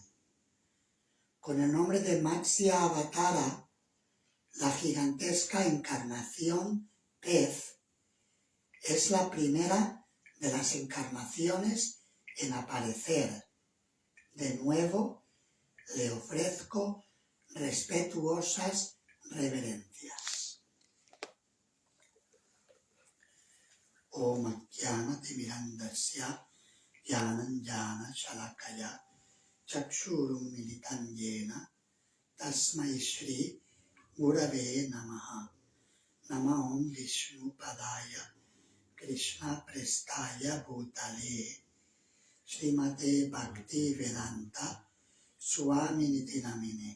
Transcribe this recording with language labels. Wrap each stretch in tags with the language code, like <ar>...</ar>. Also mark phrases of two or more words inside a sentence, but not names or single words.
<es>Con el nombre de Matsya Avatara, la gigantesca encarnación pez es la primera de las encarnaciones en aparecer. De nuevo, le ofrezco respetuosas reverencias.</es> <sa>Om Jnana Timirandasya Jnana Shalakaya Chakshurum Militam Yena Tasmai Shri Gurave Namaha. Nama Om Vishnu Padaya Krishna Prestaya Bhutale Srimate Bhakti Vedanta Swamini Namine.</sa>